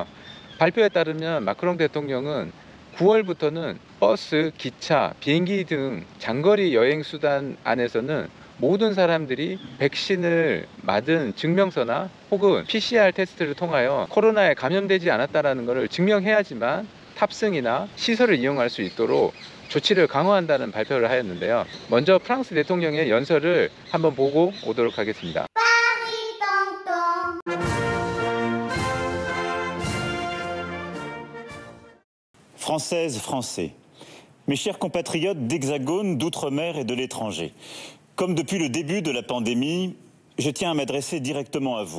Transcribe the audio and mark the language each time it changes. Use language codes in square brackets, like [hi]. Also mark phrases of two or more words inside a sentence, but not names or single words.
[ko] 발표에 따르면 마크롱 대통령은 9월부터는 버스, 기차, 비행기 등 장거리 여행 수단 안에서는 모든 사람들이 백신을 맞은 증명서나 혹은 PCR 테스트를 통하여 코로나에 감염되지 않았다는 것을 증명해야지만 탑승이나 시설을 이용할 수 있도록 조치를 강화한다는 발표를 하였는데요. 먼저 프랑스 대통령의 연설을 한번 보고 오도록 하겠습니다. [fr] Françaises, Français, mes chers compatriotes d'Hexagone, d'Outre-mer et de l'étranger, comme depuis le début de la pandémie, je tiens à m'adresser directement à vous.